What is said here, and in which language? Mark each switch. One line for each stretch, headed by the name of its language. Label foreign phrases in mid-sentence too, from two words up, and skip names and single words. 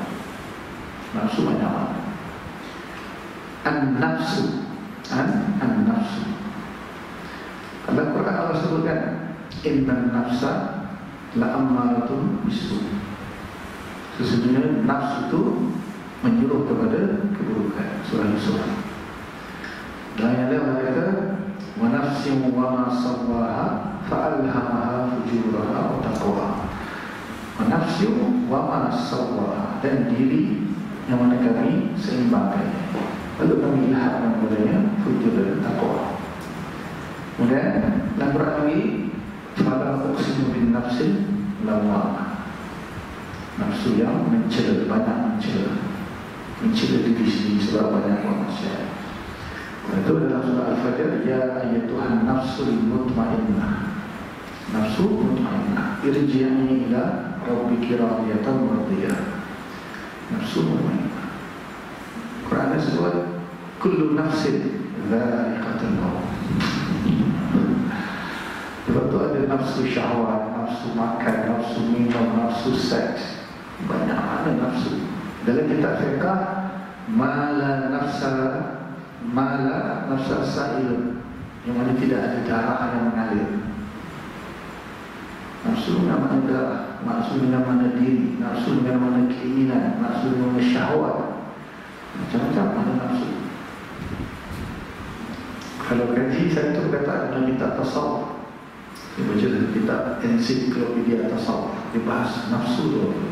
Malay: Nafsu banyak mana. An-nafsu, an-nafsu. Kalau Quran Allah sebutkan
Arabic: إن النفس لأمارة بالسوء.
Malay: Sesungguhnya nafsu itu menyuruh kepada keburukan.
Arabic: Surah Yusuf.
Malay: Dan yang lain Allah kata
Arabic: ونفس وما سواها فألهمها فجورها وتقواها. ونفس وما سواها,
Malay: dan diri yang mana kami seimbangkannya, lalu kami ilhamkan kepadanya fujur dan taqwa. Kemudian dalam Quran lagi
Arabic: فلا أقسم بالنفس اللوامة,
Malay: nafsu yang mencela, banyak mencela diri sendiri sebab banyak maksiat. Itu dalam surah Al-Fajr,
Arabic: يا أيتها النفس المطمئنة,
Malay: nafsu mutmainnah
Arabic: ارجعي إلى ربك راضية مرضية.
Malay: Nafsu mutmainnah. Quran sebut
Arabic: كل نفس ذائقة الموت.
Malay: Sebab tu ada nafsu syahwat, nafsu makan, nafsu minum, nafsu seks. Banyak ada nafsu. Dalam kitab fiqh,
Arabic: ما لا نفس سائلة,
Malay: yang mana tidak ada darah yang mengalir. Nafsu dengan mana darah, nafsu dengan mana diri, nafsu dengan mana keinginan, nafsu dengan mana syahwat. Macam-macam ada nafsu. Kalau kaji satu kata dalam kitab tasawuf, dia baca dalam kitab ensiklopedia tasawuf, dia bahas nafsu tu.